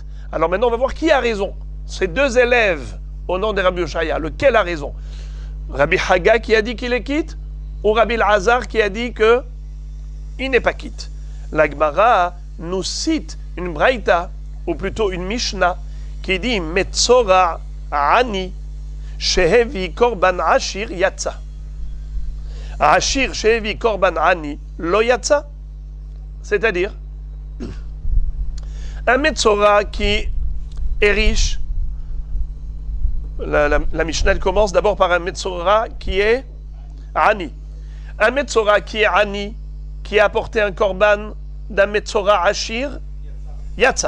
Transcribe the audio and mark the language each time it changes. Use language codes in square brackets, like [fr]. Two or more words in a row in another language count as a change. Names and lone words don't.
[fr] Alors maintenant, on va voir qui a raison. Ces 2 élèves au nom de Rabbi Oshaya, lequel a raison? Rabbi Hagga qui a dit qu'il est quitte, ou Rabbi Lazar qui a dit qu'il n'est pas quitte? La Gemara nous cite une braïta, ou plutôt une Mishnah, qui dit [he] מצורע עני שהביא קרבן עשיר יצא. עשיר שהביא קרבן עני לא יצא. [fr] C'est-à-dire, un Metzora qui est riche, la Mishnah elle commence d'abord par un Metzora qui est Ani. Un Metzora qui est Ani, qui a apporté un korban d'un [he] מצורע עשיר, [fr] Yatsa.